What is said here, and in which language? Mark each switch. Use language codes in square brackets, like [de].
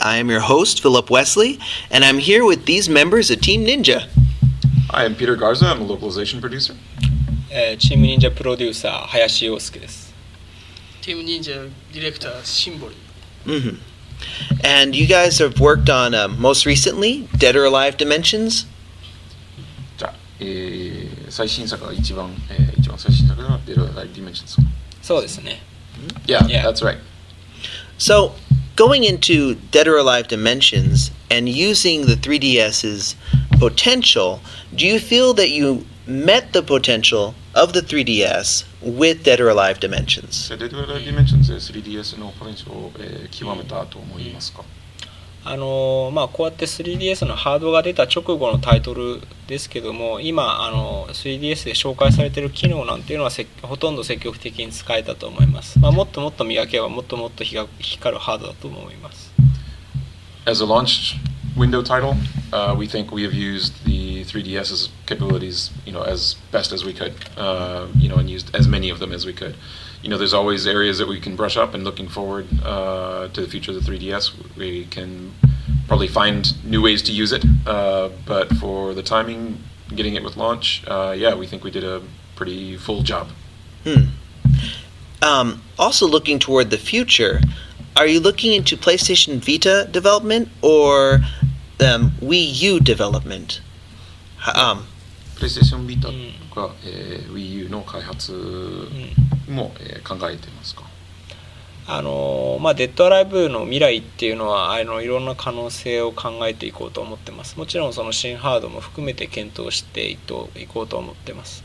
[en] I am your host, Philip Wesley, and I'm here with these members of Team Ninja. I am Peter Garza. I'm a localization producer. [ja] チーム忍者プロデューサー林陽介です。チーム忍者ディレクターシンボリ。 Mm-hmm. [en] And you guys have worked on most recently Dead or Alive Dimensions. [ja] じゃあ、最新作が一番最新作が Dead or Alive Dimensions。そうですね。 [en] Yeah, that's right. So, going into Dead or Alive Dimensions and using the 3DS's potential, do you feel that you met the potential of the 3DS with Dead or Alive Dimensions? [ja] Dead or Alive Dimensions で 3DS のポテンシャルを極めたと思いますか？こうやって 3DS のハードが出た直後のタイトルですけども、今3DS で紹介されている機能なんていうのはほとんど積極的に使えたと思います。もっともっと磨けばもっともっと光るハードだと思います。 [en] As a launch window title, we think we have used the 3DS's capabilities, as best as we could, and used as many of them as we could. There's always areas that we can brush up, and looking forward to the future of the 3DS, we can probably find new ways to use it. But for the timing, getting it with launch, we think we did a pretty full job. Also looking toward the future, are you looking into PlayStation Vita development or Wii U development? [ja] PlayStation Vita とか、Wii U の開発も、考えてますか？デッドアライブの未来っていうのはいろんな可能性を考えていこうと思ってます。もちろんその新ハードも含めて検討していこうと思ってます。